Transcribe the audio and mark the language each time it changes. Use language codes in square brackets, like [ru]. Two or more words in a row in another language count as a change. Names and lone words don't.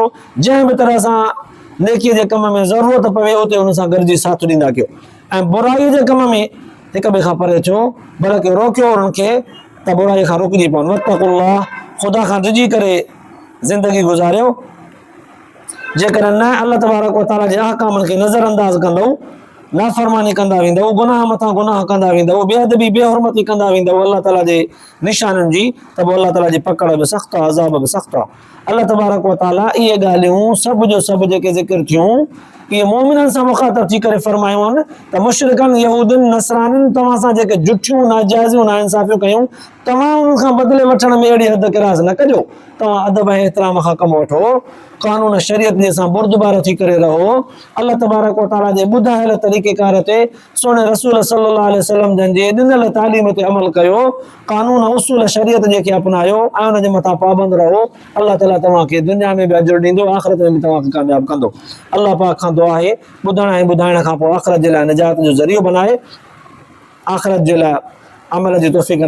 [sd] जंहिं बि तरह सां नेकीअ जे कम में ज़रूरत पवे उते हुन सां गॾिजी साथ ॾींदा कयो। ऐं बुराईअ जे कम में हिक ॿिए खां परे थियो, बल्कि रोकियो उन्हनि खे त बुराई खां रोकिजी पवनि। वत्तक़ुल्लाह, ख़ुदा खां डिॼी करे ज़िंदगी गुज़ारियो। जेकर न [ar] الله تبارك وتعالى [sd] जे अहकामनि खे नज़रअंदाज कंदो, नाफ़रमानी कंदा वेंदव, गुनाह मथां गुनाह कंदा वेंदव, बेअदबी बेहुरमती कंदा वेंदव अल्लाह ताला जे निशाननि जी, त पोइ अल्लाह ताला जी पकड़ बि सख़्तु आहे, अज़ाब बि सख़्तु आहे। [ar] الله تبارك وتعالى [sd] इहे ॻाल्हियूं सभु जो सभु जेके ज़िक्र थियूं इहे मोमिननि सां मुख़ातब थी करे फरमायूं आहिनि त मुशरिकनि यहूदियुनि नसरानियुनि तव्हां सां जेके जुठियूं नाजाइज़ियूं नाइंसाफ़ियूं कयूं, तव्हां उन्हनि खां बदिले वठण में अहिड़ी हद किरास न कजो। तव्हां अदब ऐं एतिराम खां कमु वठो, क़ानून शरीयत जे सां बुर्दबार थी करे रहो, [ar] الله تبارك وتعالى [sd] जे ॿुधायल तरीक़ेकार ते सोने रसूल [ar] صلى الله عليه وسلم [sd] जन जे ॾिनल तालीम ते अमल कयो, क़ानून उसूल शरीयत जेके अपनायो ऐं उन जे मथां पाबंद रहो। अल्लाह ताला तव्हांखे दुनिया में बि अजर ॾींदो, आख़िरत में बि तव्हांखे कामयाब कंदो। अल्लाह पाक खां दुआ आहे ॿुधण ऐं ॿुधाइण खां पोइ आख़िरत जे लाइ निजात जो ज़रियो बनाए, आख़िरत जे लाइ अमल जी तौफ़ीक़